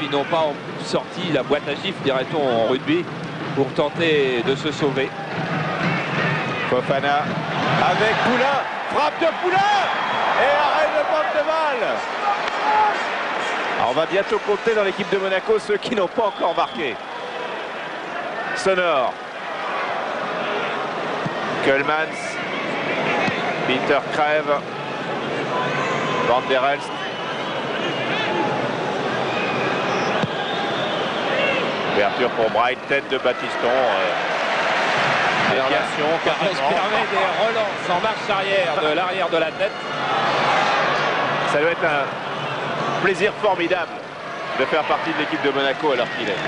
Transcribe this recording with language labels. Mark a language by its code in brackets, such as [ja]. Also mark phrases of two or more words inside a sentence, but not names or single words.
[fr] Ils n'ont pas sorti la boîte à gifles, dirait-on en rugby, pour tenter de se sauver. Fofana avec Poulain, frappe de Poulain et arrêt de Van de Waal. Alors on va bientôt compter dans l'équipe de Monaco ceux qui n'ont pas encore marqué. Sonore. Keulemans. Peter Trèves. Van der Elst. Ouverture pour Bright, tête de Battiston. Déviation, on se permet des relances en marche arrière de l'arrière de la tête. Ça doit être un plaisir formidable de faire partie de l'équipe de Monaco alors qu'il est.